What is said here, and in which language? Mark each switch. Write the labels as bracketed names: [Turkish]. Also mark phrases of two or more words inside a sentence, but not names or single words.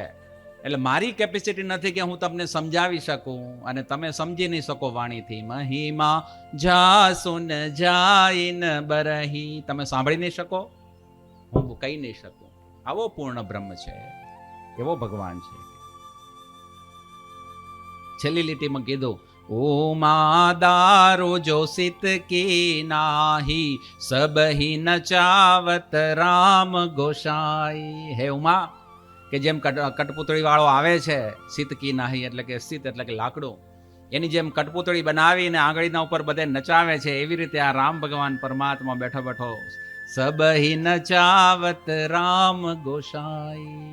[Gujarati] એટલે મારી કેપેસિટી નથી કે હું તમને સમજાવી શકું અને તમે સમજી નહીં શકો વાણીથી. [Awadhi] महिमा जा सुन जाय न बरही, [Gujarati] તમે સાંભળી નહીં શકો, હું કહી નહીં શકું. આવો પૂર્ણ બ્રહ્મ છે, એવો ભગવાન છે. છેલ્લી લીટીમાં કીધું, [Awadhi] उमा दारू जो सित की नाही, सब ही नचावत राम गोसाई. [Gujarati] હે ઉમા, કે જેમ કટપુતળી વાળો આવે છે, [Awadhi] सित की नाही [Gujarati] એટલે કે સિત એટલે કે લાકડું, એની જેમ કટપુતળી બનાવીને આંગળીના ઉપર બધે નચાવે છે, એવી રીતે આ રામ ભગવાન પરમાત્મા બેઠો બેઠો [Awadhi] सब हि नचावत राम गोसाई.